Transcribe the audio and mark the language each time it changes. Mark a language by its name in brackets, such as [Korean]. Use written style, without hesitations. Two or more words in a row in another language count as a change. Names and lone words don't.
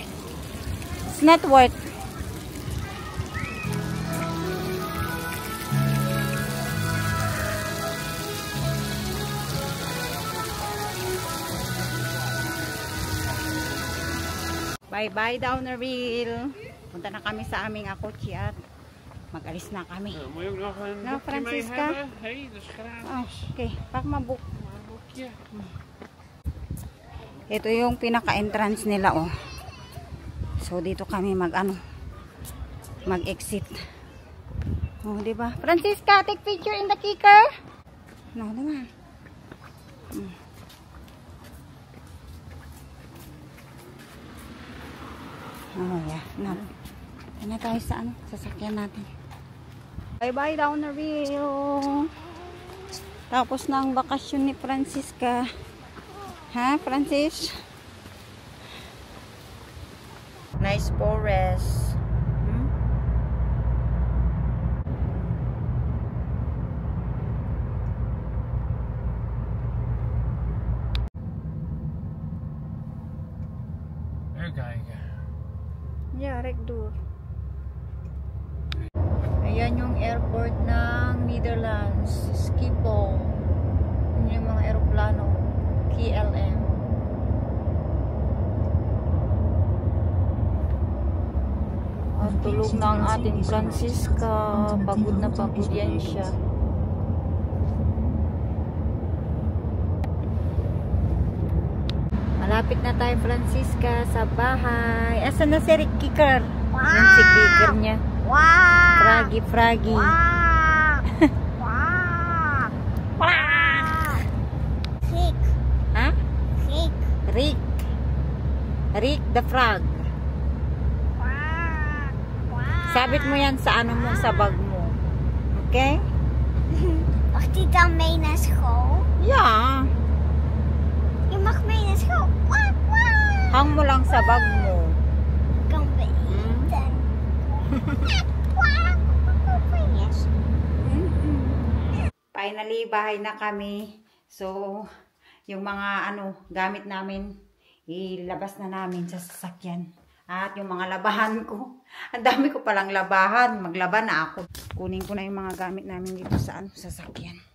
[English] It's not work. Bye-bye, Downerville. [Filipino] Punta na kami sa aming akotse at mag-alis na kami. [Dutch] Moet je ook nog een Nou, boekje mee Francisca. hebben? Hey, dat is gratis. Oh, okay, pak mabook. Een boekje. [Filipino] Ito yung pinaka-entrance nila, oh. So, dito kami mag-exit. Oh, diba? [English] Francisca, take picture in the kicker. No, diba? Oh, yeah. No. [Filipino] Ano tayo sa sasakyan natin. [English] Bye-bye, Downerville. [Filipino] Tapos na ang bakasyon ni Francisca. Ha, Francis? [English] Nice forest. [Dutch] Even kijken. Ja, rechtdoor. [Filipino] Ayan yung airport ng Netherlands. Schiphol. Yun yung mga aeroplano. KLM. At tulog na ang ating Francisca. Pagod na pagod yan siya. Malapit na tayo, Francisca, sa bahay. Asan na si Rick Kicker? Yan si Kicker niya. Froggy, Froggy. Rick. Ha? Rick. [English] Rick. Rick the Frog. [Filipino] Sabit mo yan sa ano mo, sa bag mo. Okay? [Dutch] Mag die dan mee naar school? [English] Yeah. [Dutch] Je mag mee naar school. Kwak, kwak. [Filipino] Hang mo lang sa bag mo. [Dutch] Kan we eten? Kwak, kwak, [English] yes. [Filipino] Finally, bahay na kami. So, yung mga gamit namin, ilabas na namin sa sasakyan. At yung mga labahan ko, ang dami ko palang labahan. Maglaba na ako. Kunin ko na yung mga gamit namin dito sa sasakyan.